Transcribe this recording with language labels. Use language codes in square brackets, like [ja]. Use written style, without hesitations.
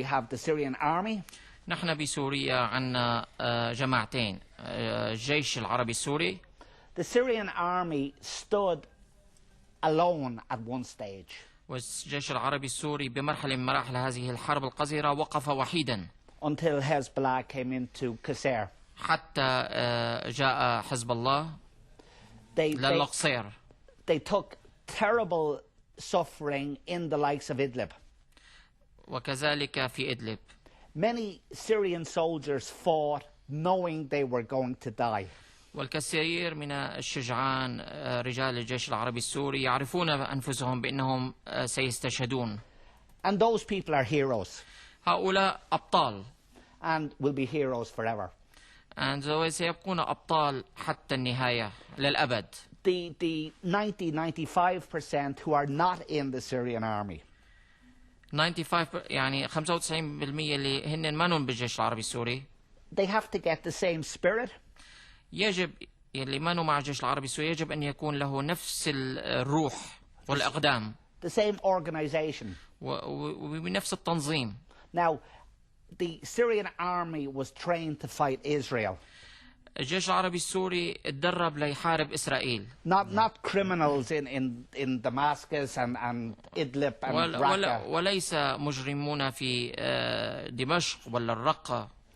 [en] We have the Syrian army. [ar] نحن بسوريا عندنا جماعتين، الجيش العربي السوري. [en] The Syrian army stood alone at one stage. [ar] والجيش العربي السوري بمرحلة من مراحل هذه الحرب القذرة وقف وحيدا. [en] Until Hezbollah came into Qusayr. [ar] حتى جاء حزب الله للقصير. [en] They took terrible suffering in the likes of Idlib. [ar] وكذلك في إدلب. [en] Many Syrian soldiers fought knowing they were going to die. [ar] والكثير من الشجعان رجال الجيش العربي السوري يعرفون أنفسهم بأنهم سيستشهدون. [en] And those people are heroes. [ar] هؤلاء أبطال. [en] And will be heroes forever. [ar] And سيبقون أبطال حتى النهاية للأبد. [en] The 95% who are not in the Syrian army. [ar] 95 يعني 95% اللي هن مانون بالجيش العربي السوري. [en] They have to get the same spirit. [ar] يجب اللي مانو مع الجيش العربي السوري يجب أن يكون له نفس الروح والإقدام. [en] The same organization. [ar] وبنفس التنظيم. [en] Now, the Syrian army was trained to fight Israel. [ar] الجيش العربي السوري اتدرب ليحارب إسرائيل. [en] Not criminals in Damascus and Idlib and Raqqa. [ar] وليس مجرمون في دمشق ولا الرقة.